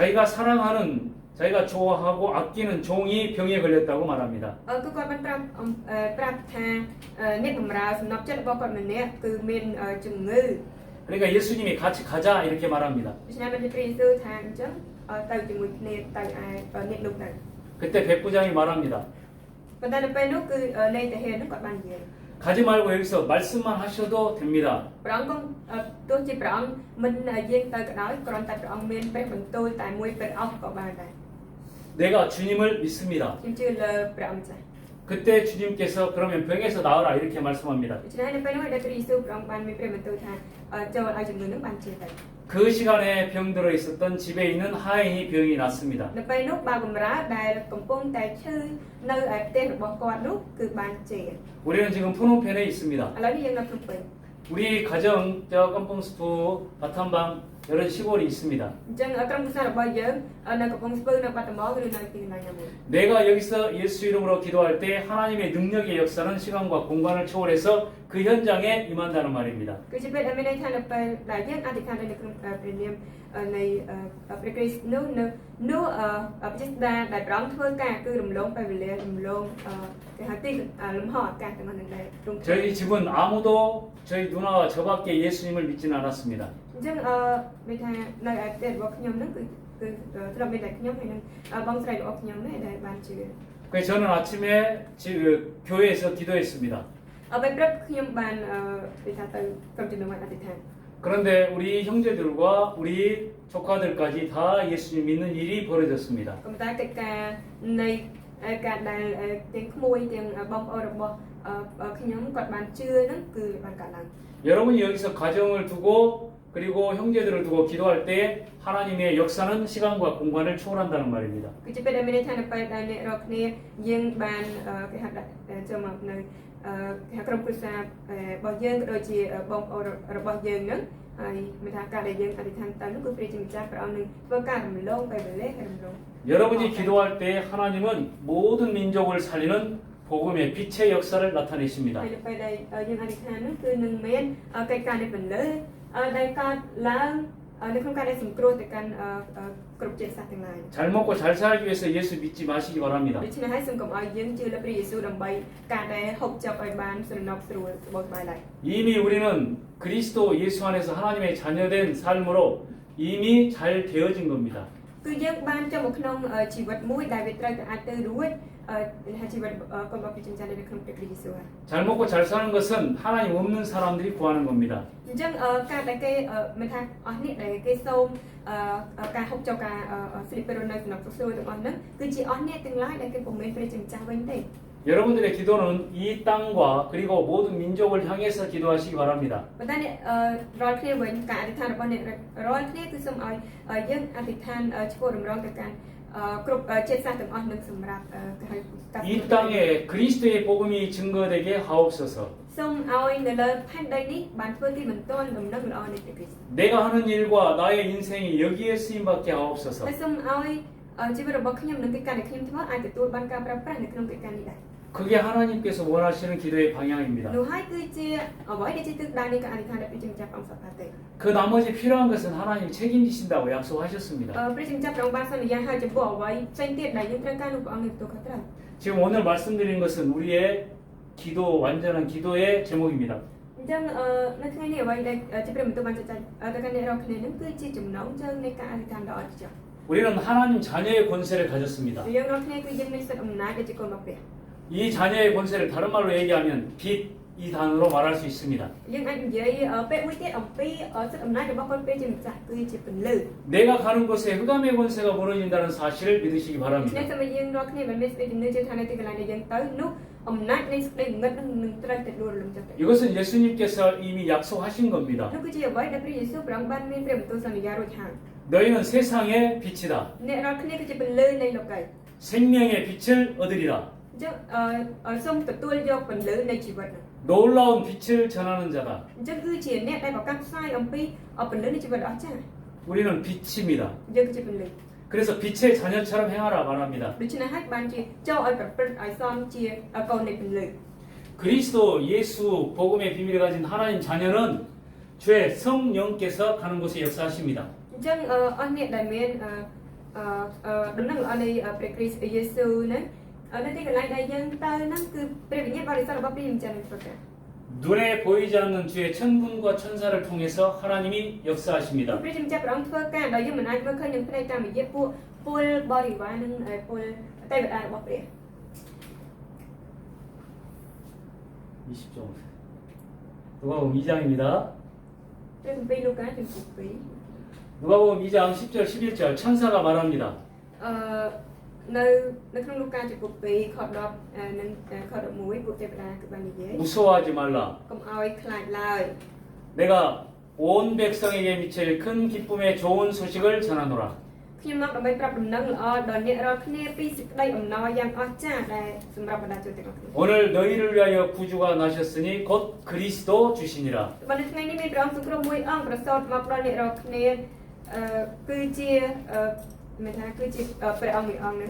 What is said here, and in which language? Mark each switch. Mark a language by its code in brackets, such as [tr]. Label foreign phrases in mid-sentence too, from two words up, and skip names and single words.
[ko] 자기가 사랑하는 자기가 좋아하고 아끼는 종이 병에 걸렸다고 말합니다. [km] គឺគាត់បានប្រាប់ថាអ្នកបម្រើសំណប់ចិត្តរបស់គាត់ម្នាក់គឺមានជំងឺ [ko] 그러니까 예수님이 같이 가자 이렇게 말합니다. [km] ដូច្នេះបានជាព្រះយេស៊ូវថាអញ្ចឹងទៅជាមួយគ្នាទៅឯអ្នកនោះទៅ [ko] 그때 백부장이 말합니다. [km] ប៉ុន្តែនៅពេលនោះគឺលេខតាហេនោះគាត់បាននិយាយ [ko] 가지 말고 여기서 말씀만 하셔도 됩니다. [km] ព្រះអង្គទោះជាព្រះអង្គមិនយាងទៅក៏ដោយគ្រាន់តែព្រះអង្គមានព្រះបន្ទូលតែមួយព្រះអង្គក៏បានដែរ [ko] 내가 주님을 믿습니다. [km] ខ្ញុំជឿលើព្រះអង្គចាស់ [ko] 그때 주님께서 그러면 병에서 나으라 이렇게 말씀합니다. [km] ដូច្នេះនៅពេលនោះដែលព្រះយេស៊ូវព្រះអង្គបានមានព្រះបន្ទូលថាចូលឲ្យជំងឺនឹងបានជាទៅ [ko] 그 시간에 병들어 있었던 집에 있는 하인이 병이 났습니다. [km] នៅពេលនោះបាវបំរើដែលកំពុងតែឈឺនៅឯផ្ទះរបស់គាត់នោះគឺបានជា [ko] 우리는 지금 푸놈펜에 있습니다. [km] ឥឡូវនេះយើងនៅភ្នំពេញ [ko] 우리 가정 저 깜뽕스프 바탄방 이런 시골이 있습니다. [km] អញ្ចឹងក្រុមគ្រួសាររបស់យើងនៅកំពង់ស្ពឺនៅបាត់ដំបងឬនៅទីកន្លែងណាមួយ [ko] 내가 여기서 예수 이름으로 기도할 때 하나님의 능력의 역사는 시간과 공간을 초월해서 그 현장에 임한다는 말입니다. [km] គឺជាពេលដែលមានន័យថានៅពេលដែលយើងអធិដ្ឋាននៅក្នុងព្រះនាមនៃព្រះគ្រីស្ទនោះប្រជិតដែលព្រះអង្គធ្វើការគឺរំលងពេលវេលារំលងគេហៅទីលំហអាកាសទាំងនោះដែរទ្រង់ [ko] 저희 집은 아무도 저희 누나와 저밖에 예수님을 믿지는 않았습니다. [km] អញ្ចឹងមានថានៅឯផ្ទះរបស់ខ្ញុំហ្នឹងគឺត្រឹមមានតែខ្ញុំហើយនឹងបងស្រីរបស់ខ្ញុំនេះដែលបានជឿ [ko] 그래서 저는 아침에 교회에서 기도했습니다. [km] ពេលព្រឹកខ្ញុំបាននិយាយថាទៅក្រុមជំនុំអធិដ្ឋាន [ko] 그런데 우리 형제들과 우리 조카들까지 다 예수님 믿는 일이 벌어졌습니다. [km] ក៏តែកិច្ចការនៃការដែលទាំងក្មួយទាំងបងប្អូនរបស់ខ្ញុំគាត់បានជឿហ្នឹងគឺបានកើតឡើង [ko] 여러분이 여기서 가정을 두고 그리고 형제들을 두고 기도할 때 하나님의 역사는 시간과 공간을 초월한다는 말입니다. [km] គឺជាពេលដែលមានន័យថានៅពេលដែលអ្នករាល់គ្នាយើងបានគេហៅចូលមកនៅគេក្រុមគ្រួសាររបស់យើងក៏ដូចជាបងប្អូនរបស់យើងហ្នឹងហើយមានថាការដែលយើងអធិដ្ឋានទៅនោះគឺព្រះជាម្ចាស់ព្រះអង្គនឹងធ្វើការរំលងពេលវេលាហើយរំលង [ko] 여러분이 기도할 때 하나님은 모든 민족을 살리는 복음의 빛의 역사를 나타내십니다. [km] ហើយនៅពេលដែលយើងអធិដ្ឋាននោះគឺនឹងមានកិច្ចការនៃពន្លឺដែលកើតឡើងនៅក្នុងការដែលសង្គ្រោះទៅកាន់គ្រប់ជាតិសាសន៍ទាំងឡាយ [ko] 잘 먹고 잘 살기 위해서 예수 믿지 마시기 바랍니다. [km] ដូច្នេះហើយសូមកុំឲ្យយើងជឿលើព្រះយេស៊ូវដើម្បីការដែលហូបចុកឲ្យបានស្រណុកស្រួលស្បោសបាយឡើយ [ko] 이미 우리는 그리스도 예수 안에서 하나님의 자녀된 삶으로 이미 잘 되어진 겁니다. [km] គឺយើងបានចូលមកក្នុងជីវិតមួយដែលវាត្រូវតែអាចទៅរួចថាជីវិតកុំរបស់ព្រះជាម្ចាស់នៅក្នុងព្រះគ្រីស្ទយេស៊ូវហើយ [ko] 잘 먹고 잘 사는 것은 하나님 없는 사람들이 구하는 겁니다. [km] អញ្ចឹងការដែលគេមានថាអស់នេះដែលគេសូមការហូបចុកការស្លៀកពេលរស់នៅសំណុកស្រួលទាំងអស់ហ្នឹងគឺជាអស់អ្នកទាំងឡាយដែលគេពុំមែនព្រះជាម្ចាស់វិញទេ [ko] 여러분들의 기도는 이 땅과 그리고 모든 민족을 향해서 기도하시기 바랍니다. [km] ប៉ុន្តែអ្នករាល់គ្នាវិញការអធិដ្ឋានរបស់អ្នករាល់គ្នាគឺសូមឲ្យយើងអធិដ្ឋានឆ្ពោះរំរងទៅកាន់គ្រប់ជាតិសាសន៍ទាំងអស់នឹងសម្រាប់គេហៅកាត់ [ko] 이 땅에 그리스도의 복음이 증거되게 하옵소서. [km] សូមឲ្យនៅលើផែនដីនេះបានធ្វើទីបន្ទាល់ដំណឹងល្អនៃព្រះគ្រីស្ទ [ko] 내가 하는 일과 나의 인생이 여기에 쓰임받게 하옵소서. [km] ហើយសូមឲ្យជីវិតរបស់ខ្ញុំនិងកិច្ចការដែលខ្ញុំធ្វើអាចទទួលបានការប្រើប្រាស់នៅក្នុងកិច្ចការនេះដែរ [ko] 그게 하나님께서 원하시는 기도의 방향입니다. [km] នោះហើយគឺជាអ្វីដែលជាទិសដៅនៃការអធិដ្ឋានដែលព្រះជាម្ចាស់ព្រះអង្គសប្តាហ៍ទេ [ko] 그 나머지 필요한 것은 하나님 책임지신다고 약속하셨습니다. [km] ព្រះជាម្ចាស់ព្រះអង្គបានសន្យាហើយចំពោះអ្វីផ្សេងទៀតដែលយើងត្រូវការនោះព្រះអង្គនឹងទទួលខុសត្រូវ [ko] 지금 오늘 말씀드린 것은 우리의 기도 완전한 기도의 제목입니다. [km] អញ្ចឹងនៅថ្ងៃនេះអ្វីដែលជាព្រះបន្ទូលបានចែកទៅកាន់អ្នករាល់គ្នានឹងគឺជាចំណងជើងនៃការអធិដ្ឋានដ៏អស្ចារ្យ [ko] 우리는 하나님 자녀의 권세를 가졌습니다. [km] យើងរាល់គ្នាគឺយើងមានសិទ្ធិអំណាចដែលជាកូនរបស់ព្រះ [ko] 이 자녀의 권세를 다른 말로 얘기하면 빛 이 단어로 말할 수 있습니다. [km] យើងអាចនិយាយពេលមួយទៀតអំពីសិទ្ធិអំណាចរបស់កូនព្រះជាម្ចាស់គឺជាពន្លឺ [ko] 내가 가는 곳에 흑암의 권세가 무너진다는 사실을 믿으시기 [km] នេះ [ko] 바랍니다. [km] សូមឲ្យយើងរាល់គ្នាមិនមានសេចក្តីជំនឿជឿថានៅទីកន្លែងដែលយើងទៅនោះអំណាចនៃសេចក្តីងឹតនឹងត្រូវតែដួលរលំចុះទៅ [ko] 이것은 예수님께서 이미 약속하신 겁니다. [km] នោះគឺជាអ្វីដែលព្រះយេស៊ូវព្រះអង្គបានមានព្រះបន្ទូលសន្យារួចហើយ [ko] 너희는 세상의 빛이다. [km] អ្នករាល់គ្នាគឺជាពន្លឺនៃលោកី [ko] 생명의 빛을 얻으리라. [km] អញ្ចឹងសូមទទួលយកពន្លឺនៃជីវិតនោះ [ko] 놀라운 빛을 전하는 자다. [km] អញ្ចឹងគឺជាអ្នកដែលប្រកាសផ្សាយអំពីពន្លឺនៃជីវិតអស្ចារ្យ [ko] 우리는 빛입니다. [km] យើងគឺជាពន្លឺ [ko] 그래서 빛의 자녀처럼 행하라 말합니다. [km] ដូច្នេះហើយបានជាចូលឲ្យប្រព្រឹត្តឲ្យសមជាកូននៃពន្លឺ [ko] 그리스도 예수 복음의 비밀을 가진 하나님 자녀는 주의 성령께서 가는 곳에 역사하십니다. [km] អញ្ចឹងអស់អ្នកដែលមានដំណឹងល្អនៃព្រះគ្រីស្ទយេស៊ូវហ្នឹងនៅទីកន្លែងដែលយើងទៅហ្នឹងគឺព្រះវិញ្ញាណបរិសុទ្ធរបស់ព្រះម្ចាស់នឹងប្រកាស [ko] 눈에 보이지 않는 주의 천군과 천사를 통해서 하나님이 역사하십니다. [km] ព្រះជាម្ចាស់ព្រះអង្គធ្វើការដោយយើងមិនអាចមើលឃើញនឹងភ្នែកតាមរយៈពួកពលបរិវារនិងពលទេវតារបស់ព្រះ [ko] 20절. 누가복음 2장입니다. [km] ព្រះគម្ពីរលូកាជំពូក [ko] 누가복음 2장 10절 11절 천사가 말합니다. [km] 2 នៅក្នុងលូកាជំពូក 2 ខ10និងខ11ពួកទេវតាគឺបាននិយាយ [ko] 무서워하지 말라. [km] កុំឲ្យខ្លាចឡើយ [ko] 내가 온 백성에게 미칠 큰 기쁨의 좋은 소식을 전하노라. [km] ខ្ញុំមកដើម្បីប្រាប់ដំណឹងល្អដល់អ្នករាល់គ្នាពីសេចក្តីអំណរយ៉ាងអស្ចារ្យដែលសម្រាប់បណ្ដាជនទាំងអស់គ្នា [ko] 오늘 너희를 위하여 구주가 나셨으니 곧 그리스도 주시니라. [km] បើនៅថ្ងៃនេះមានព្រះអង្គសង្គ្រោះមួយអង្គប្រសូតមកដល់អ្នករាល់គ្នាគឺជាមានថាគឺជាព្រះអង្គមួយអង្គហ្នឹង